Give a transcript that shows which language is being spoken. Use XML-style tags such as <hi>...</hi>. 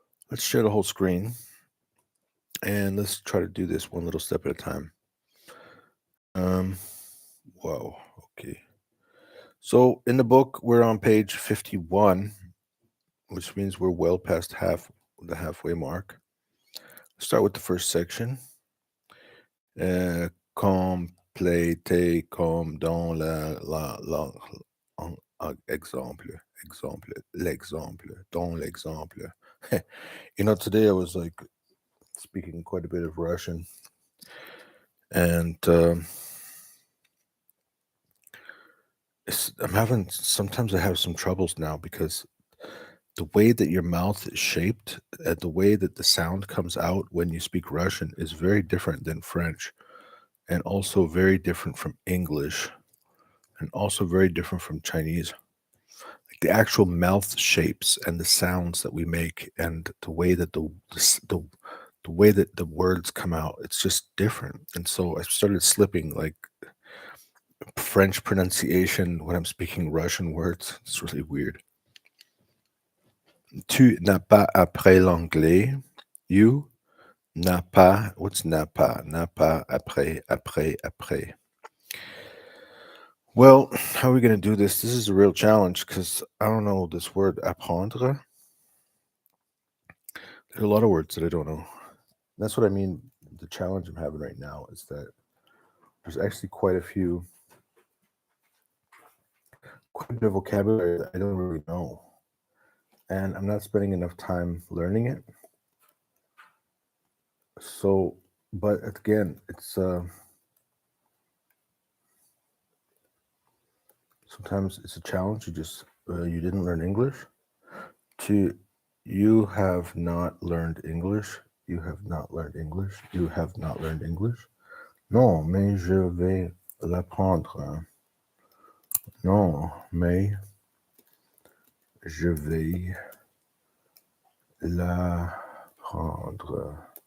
<en>Let's share the whole screen and let's try to do this one little step at a time. Um, wow. Okay. So in the book, we're on page 51, which means we're well past the halfway mark. Start with the first section.</en> <fr>Compléter comme dans l'exemple, dans l'exemple.</fr> <en>Today I was like speaking quite a bit of Russian, and sometimes I have some troubles now because the way that your mouth is shaped, the way that the sound comes out when you speak Russian is very different than French, and also very different from English, and also very different from Chinese. Like the actual mouth shapes and the sounds that we make, and the way that the way that the words come out, it's just different. And so I started slipping like French pronunciation when I'm speaking Russian words. It's really weird.</en> <fr>Tu n'as pas appris l'anglais.</fr> <en>You</en> <fr>n'as pas.</fr> <en>What's</en> <fr>n'a pas? N'a pas après.</fr> <en>Well, how are we going to do this? This is a real challenge because I don't know this word apprendre. There are a lot of words that I don't know. That's what I mean. The challenge I'm having right now is that there's actually quite a bit of vocabulary that I don't really know. And I'm not spending enough time learning it. So, but again, it's sometimes it's a challenge. You didn't learn English. You have not learned English. You have not learned English. You have not learned English.</en> <fr>Non, mais je vais l'apprendre. Non, mais je vais l'apprendre.</fr>